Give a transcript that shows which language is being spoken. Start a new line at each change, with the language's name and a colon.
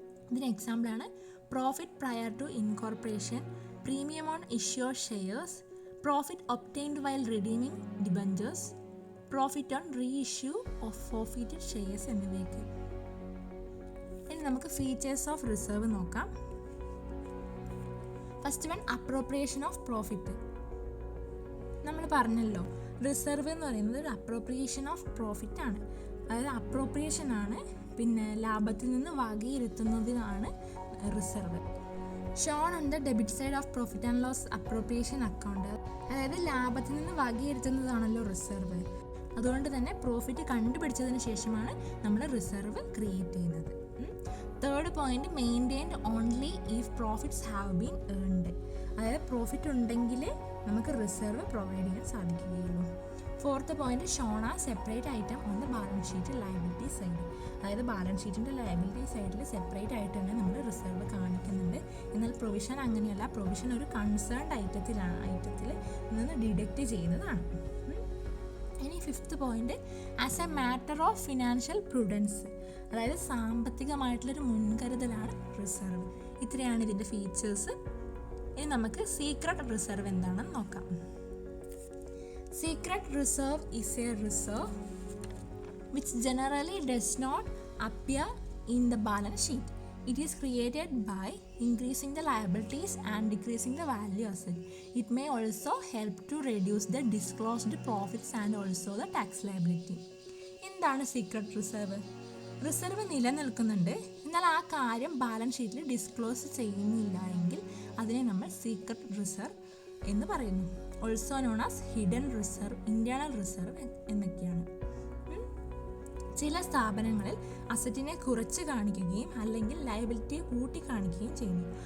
Malayalam: ഇതിന് എക്സാമ്പിളാണ്
English: Profit prior to incorporation, premium on issued shares, profit obtained while redeeming debentures, profit on reissue of forfeited shares എന്നിവയൊക്കെ.
Malayalam: ഇനി നമുക്ക് features of reserve നോക്കാം.
English: First one, appropriation of profit.
Malayalam: നമ്മൾ പറഞ്ഞല്ലോ reserve എന്ന് പറയുന്നത് ഒരു അപ്രോപ്രിയേഷൻ ഓഫ് പ്രോഫിറ്റ് ആണ്. അതായത് അപ്രോപ്രിയേഷൻ ആണ്, പിന്നെ ലാഭത്തിൽ നിന്ന് വകയിരുത്തുന്നതിനാണ് reserve.
English: Shown on the debit side of profit and loss appropriation account.
Malayalam: അതായത് ലാഭത്തിൽ നിന്ന് വകയിരുത്തുന്നതാണല്ലോ റിസർവ്. അതുകൊണ്ട് തന്നെ പ്രോഫിറ്റ് കണ്ടുപിടിച്ചതിന് ശേഷമാണ് നമ്മൾ റിസർവ് ക്രിയേറ്റ് ചെയ്യുന്നത്.
English: Third point, maintained only if profits have been earned.
Malayalam: അതായത് പ്രോഫിറ്റ് ഉണ്ടെങ്കിൽ നമുക്ക് റിസർവ് പ്രൊവൈഡ് ചെയ്യാൻ സാധിക്കുകയുള്ളൂ.
English: Fourth point, shown a separate item on the balance sheet liability side.
Malayalam: അതായത് ബാലൻസ് ഷീറ്റിൻ്റെ ലയബിലിറ്റി സൈഡിൽ സെപ്പറേറ്റ് ആയിട്ട് തന്നെ നമ്മൾ റിസർവ് കാണിക്കുന്നുണ്ട്. എന്നാൽ പ്രൊവിഷൻ അങ്ങനെയല്ല. പ്രൊവിഷൻ ഒരു കൺസേൺഡ് ഐറ്റത്തിൽ നിന്ന് ഡിഡക്റ്റ് ചെയ്യുന്നതാണ്.
English: ഇനി fifth point, as a matter of financial prudence.
Malayalam: അതായത് സാമ്പത്തികമായിട്ടുള്ളൊരു മുൻകരുതലാണ് റിസർവ്. ഇത്രയാണ് ഇതിൻ്റെ ഫീച്ചേഴ്സ്. ഇനി നമുക്ക് സീക്രട്ട് റിസർവ് എന്താണെന്ന് നോക്കാം.
English: Secret reserve is a reserve which generally does not appear in the balance sheet. It is created by increasing the liabilities and decreasing the value asset. It may also help to reduce the disclosed profits and also the tax liability.
Malayalam: എന്താണ് secret reserve? Reserve നിലനിൽക്കുന്നുണ്ട്, എന്നാൽ ആ കാര്യം balance ഷീറ്റിൽ disclose ചെയ്യുന്നില്ല എങ്കിൽ അതിനെ നമ്മൾ സീക്രട്ട് റിസർവ് എന്ന് പറയുന്നു.
English: Also known as hidden reserve, internal reserve എന്നൊക്കെയാണ്.
Malayalam: ചില സ്ഥാപനങ്ങളിൽ അസറ്റിനെ കുറച്ച് കാണിക്കുകയും അല്ലെങ്കിൽ ലയബിലിറ്റിയെ കൂട്ടി കാണിക്കുകയും ചെയ്യുന്നു.